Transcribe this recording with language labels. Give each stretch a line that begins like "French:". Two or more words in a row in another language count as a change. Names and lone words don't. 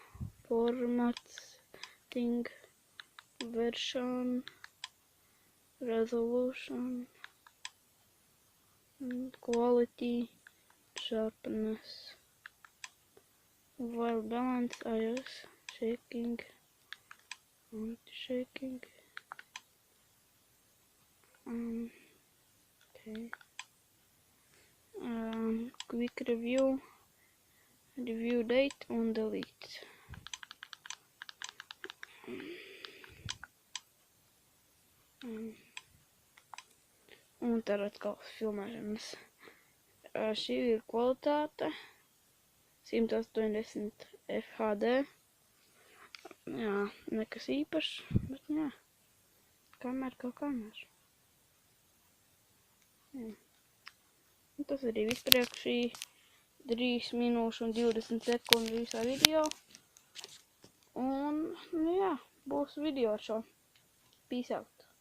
English: formatting, version, resolution, quality, sharpness, while balance, iOS, shaking, anti-shaking. Okay. Quick review, review date un delete.
Latvian: Un tad atkal filmēšanas. Šī ir kvalitāte 180 FHD. Jā, nekas īpašs, bet jā, kamera kā kamera. Un tas arī viss priekš šī 3 minūšu un 20 sekundi visā video. Un, jā, būs video ar šo.
English: Peace out.